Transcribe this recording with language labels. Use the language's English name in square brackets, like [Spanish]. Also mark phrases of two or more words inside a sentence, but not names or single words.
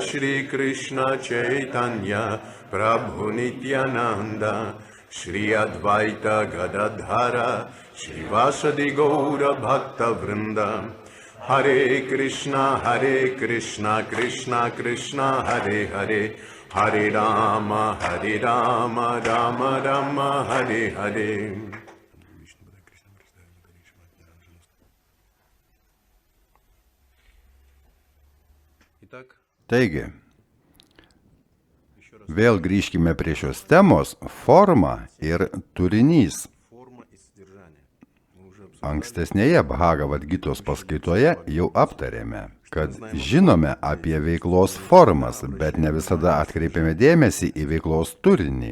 [Sanskrit] Shri Krishna Chaitanya Prabhu Nityananda Shri Advaita Gadadhara Shri Vasadi Gaura Bhakta Vrinda Hare Krishna Krishna Krishna Hare Hare Hare Rama Rama Rama Hare Hare. [Lithuanian] Taigi, vėl grįžkime prie šios temos – forma ir turinys. Ankstesnėje Bhagavad Gitos paskaitoje jau aptarėme, kad žinome apie veiklos formas, bet ne visada atkreipiame dėmesį į veiklos turinį.